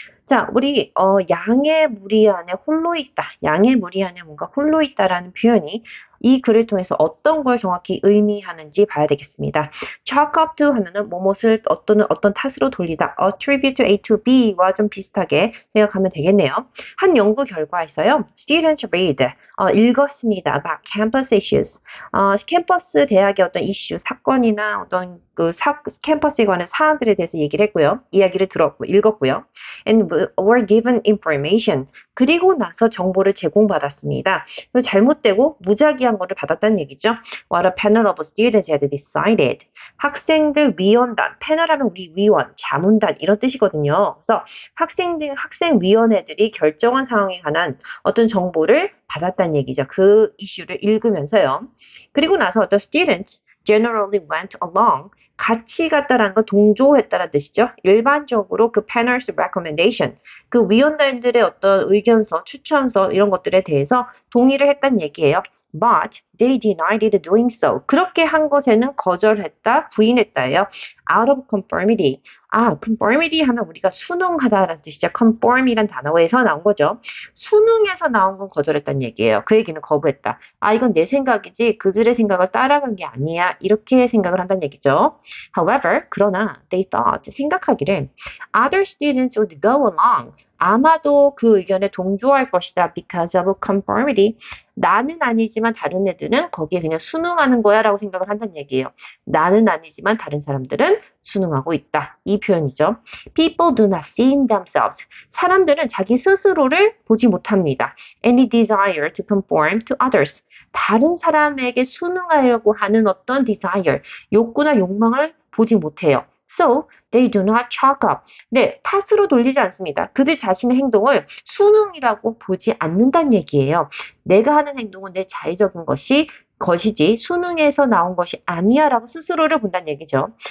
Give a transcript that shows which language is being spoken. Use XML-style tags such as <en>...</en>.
<ko>자, 우리 양의 무리 안에 홀로 있다. 양의 무리 안에 뭔가 홀로 있다라는 표현이 이 글을 통해서 어떤 걸 정확히 의미하는지 봐야 되겠습니다. chalk up to 하면은 무엇을 어떤 탓으로 돌리다. attribute A to B와 좀 비슷하게 생각하면 되겠네요. 한 연구 결과에서요.</ko> <en>Students read</en> <ko>읽었습니다.</ko> <en>about campus issues.</en> <ko>캠퍼스 대학의 어떤 이슈, 사건이나 어떤 캠퍼스에 관한 사안들에 대해서 얘기를 했고요. 이야기를 들었고 읽었고요.</ko> <en>And were given information.</en> <ko>그리고 나서 정보를 제공받았습니다. 잘못되고 무작위한 거를 받았다는 얘기죠.</ko> <en>What a panel of students had decided.</en> <ko>학생들 위원단, 패널하면 우리 위원, 자문단 이런 뜻이거든요. 그래서 학생위원회들이 결정한 상황에 관한 어떤 정보를 받았다는 얘기죠. 그 이슈를 읽으면서요. 그리고 나서 어떤 students</ko> <en>generally went along.</en> <ko>같이 갔다라는 건 동조했다라는 뜻이죠. 일반적으로 그</ko> <en>panel's recommendation,</en> <ko>그 위원들의 어떤 의견서, 추천서 이런 것들에 대해서 동의를 했다는 얘기예요.</ko> <en>But they denied it doing so.</en> <ko>그렇게 한 것에는 거절했다, 부인했다예요.</ko> <en>Out of conformity.</en> <ko>conformity 하면 우리가 순응하다라는 뜻이죠. conform이란 단어에서 나온 거죠. 순응에서 나온 건 거절했다는 얘기예요. 그 얘기는 거부했다. 이건 내 생각이지 그들의 생각을 따라간 게 아니야. 이렇게 생각을 한다는 얘기죠.</ko> <en>However, 그러나 they thought, 생각하기를 other students would go along.</en> <ko>아마도 그 의견에 동조할 것이다.</ko> <en>Because of conformity.</en> <ko>나는 아니지만 다른 애들은 거기에 그냥 순응하는 거야 라고 생각을 한다는 얘기예요. 나는 아니지만 다른 사람들은 순응하고 있다. 이 표현이죠.</ko> <en>People do not see in themselves.</en> <ko>사람들은 자기 스스로를 보지 못합니다.</ko> <en>Any desire to conform to others.</en> <ko>다른 사람에게 순응하려고 하는 어떤 desire, 욕구나 욕망을 보지 못해요.</ko> <en>So, they do not chalk up.</en> <ko>네, 탓으로 돌리지 않습니다. 그들 자신의 행동을 순응이라고 보지 않는다는 얘기예요. 내가 하는 행동은 내 자의적인 것이지 순응에서 나온 것이 아니야 라고 스스로를 본다는 얘기죠.</ko>